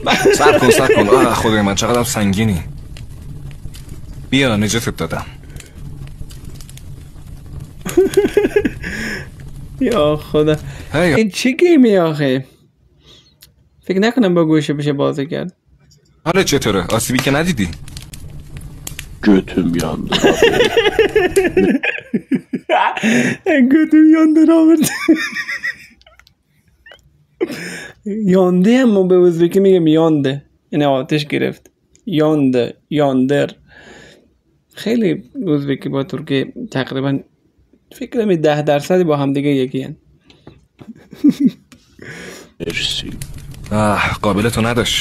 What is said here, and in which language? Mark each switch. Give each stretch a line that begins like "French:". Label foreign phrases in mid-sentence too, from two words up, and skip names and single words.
Persian: صبر کن. خدای من چقدر سنگینی. بیا نجاتت دادم. یا خدا هی این چی گیمی آخه؟ فکر نکنم با گوشه بشه بازی کرد. حالا چطوره؟ آسیبی که ندیدی؟
Turkish: götüm yandı. götüm yandı Robert. yandı ama
Persian: به ازبکی میگم یانده، یعنی آتش گرفت.
Uzbek: یانده، یاندر.
Persian: خیلی ازبکی با ترکی تقریبا فکر کنم 10% با هم دیگه یکی هن. مرسی. قابل تو نداشت.